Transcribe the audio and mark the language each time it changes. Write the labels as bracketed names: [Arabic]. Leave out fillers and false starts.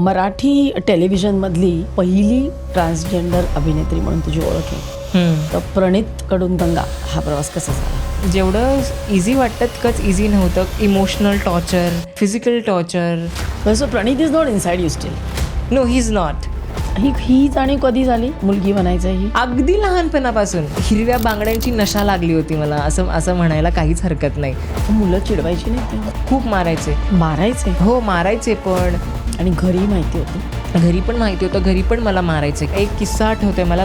[Marathi] मराठी टेलिव्हिजनमधली पहिली ट्रान्सजेंडर अभिनेत्री म्हणून तुझी ओळख आहे. तर प्रणीतकडून गंगा हा प्रवास कसा झाला? जेवढं इझी वाटतं तितकंच इझी नव्हतं. Emotional torture, physical torture. [English] So Pranit is not inside you still? No, he is not. [Marathi] ही जाणीव कधी झाली मुलगी बनायचं? ही अगदी लहानपणापासून हिरव्या बांगड्यांची नशा लागली होती मला, असं म्हणायला काहीच हरकत नाही. मुलं चिडवायची नाही तेव्हा? खूप मारायचे. मारायचे? हो, मारायचे. पण आणि घरी माहिती होतं? घरी पण माहिती होतं. घरी पण मला मारायचे. एक किस्सा आठवतोय मला.